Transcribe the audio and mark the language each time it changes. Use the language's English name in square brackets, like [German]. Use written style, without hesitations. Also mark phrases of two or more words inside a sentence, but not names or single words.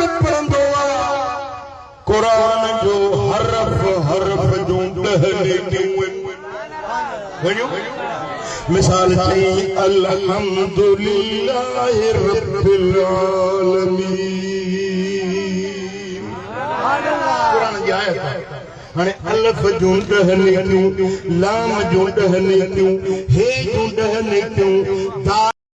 [Sindhi] पढ़ंदो आहे क़ुरान जो हरफ जूं 10 नेकियूं वञो मिसाल चई [Arabic] الحمد لله رب العالمين [Sindhi] क़ुरान जी आयत हाणे अलफ जूं 10 नेकियूं लाम जूं 10 नेकियूं हे जूं 10 नेकियूं